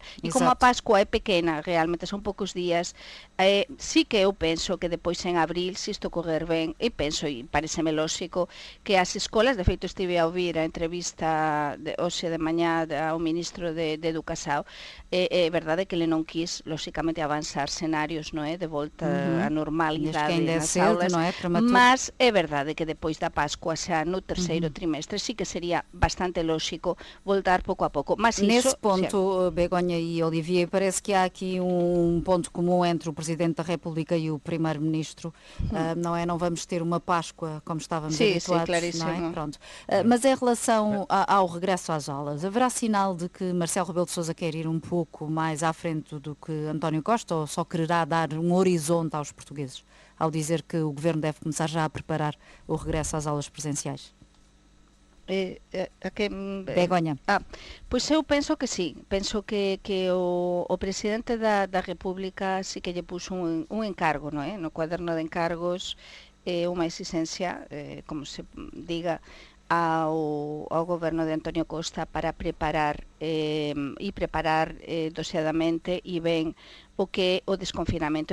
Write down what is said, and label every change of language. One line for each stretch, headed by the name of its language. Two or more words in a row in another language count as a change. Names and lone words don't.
Galician: E como a Pascua é pequena, realmente son poucos días, sí que eu penso que depois en abril, se isto correr ben, e penso, e pareceme lóxico, que as escolas, de feito estive a ouvir a entrevista hoxe de mañá ao ministro de Educação, é verdade que ele non quis, lóxicamente, avanzar cenários, non é, de volta á normalidade nas aulas, non é? Mas é verdade que depois da Páscoa, xa no terceiro trimestre, sí que sería bastante lóxico voltar pouco a pouco.
Portuguese: Mas nesse ponto, Begonha e Olivier, parece que há aqui um ponto comum entre o Presidente da República e o Primeiro-Ministro, não é? Não vamos ter uma Páscoa como estávamos habituados, não é? Pronto. Mas em relação ao regresso às aulas, haverá sinal de que Marcelo Rebelo de Sousa quer ir um pouco mais à frente do que António Costa, ou só quererá dar um horizonte aos portugueses, ao dizer que o Governo deve começar já a preparar o regresso às aulas presenciais? Begonha.
Galician: Pois eu penso que sí, penso que o Presidente da República sí que lle puso un encargo, non é? No cuaderno de encargos, unha exigencia, como se diga, ao goberno de Antonio Costa para preparar doseadamente e ben o que é o desconfinamento.